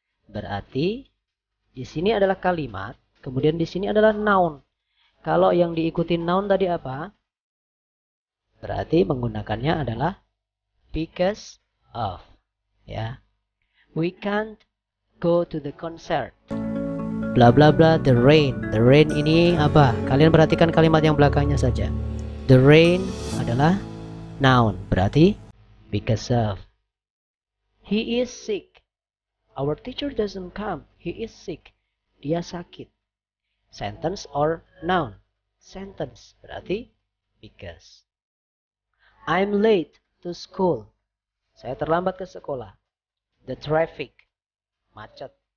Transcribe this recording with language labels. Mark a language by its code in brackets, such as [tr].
[id] Berarti di sini adalah kalimat, kemudian di sini adalah noun. Kalau yang diikuti noun tadi apa? Berarti menggunakannya adalah because of. Ya. [en] We can't go to the concert. Bla bla bla, the rain. [id] The rain ini apa? Kalian perhatikan kalimat yang belakangnya saja. The rain adalah noun, berarti because of. [en] He is sick. Our teacher doesn't come. He is sick. [id] Dia sakit. [en] Sentence or noun? Sentence. Berarti because. I'm late to school. [id] Saya terlambat ke sekolah. [en] The traffic. [id] Macet.